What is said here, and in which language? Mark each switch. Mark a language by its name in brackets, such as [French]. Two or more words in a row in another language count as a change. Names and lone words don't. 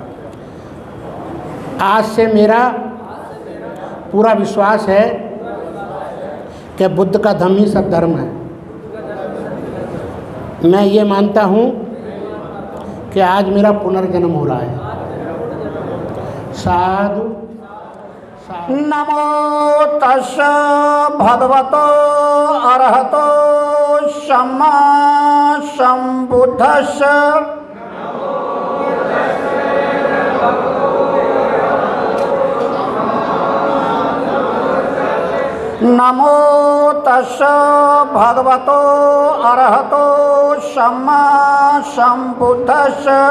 [Hindi] आज से मेरा पूरा विश्वास है कि बुद्ध का धर्म ही सब धर्म है। मैं ये मानता हूँ कि आज मेरा पुनर्जन्म हो रहा है। साधु। [Pali] नमो तस्स भगवतो अरहतो सम्मा सम्बुद्धस्स। नमो तस्स भगवतो अरहतो सम्मा सम्बुद्धस्स।